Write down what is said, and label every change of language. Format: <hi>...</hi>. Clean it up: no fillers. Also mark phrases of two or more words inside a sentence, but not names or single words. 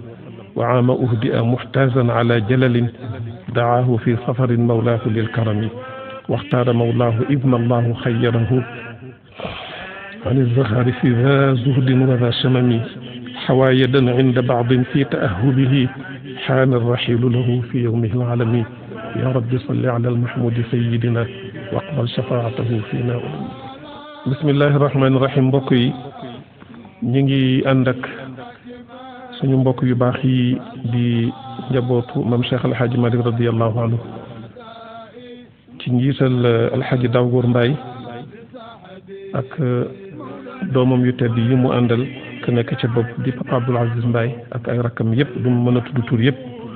<ar>وعام أهدئ محتازا على جلل دعاه في سفر مولاه للكرم واختار مولاه ابن الله خيره عن الزخار في ذا زهد وذا شمم حوايدا عند بعض في تأهبه حان الرحيل له في يومه العالمي. يا رب صل على المحمود سيدنا واقبل شفاعته فينا. بسم الله الرحمن الرحيم.</ar> <wo>mbokk yi ñu ngi ànd ak suñu mbokk yu baax yi di njabootu mam Cheikh El Hadj Malick</wo> <ar>رضي الله عنه</ar> <wo>ci njiital El Hadj Dawgoor Mbaye ak doomam yu tedd yi mu àndal ku nekk ca bopp di Papa Abdoul Aziz Mbaye ak ay rakkam yëpp du mu mën a tudd tur yëpp.</wo>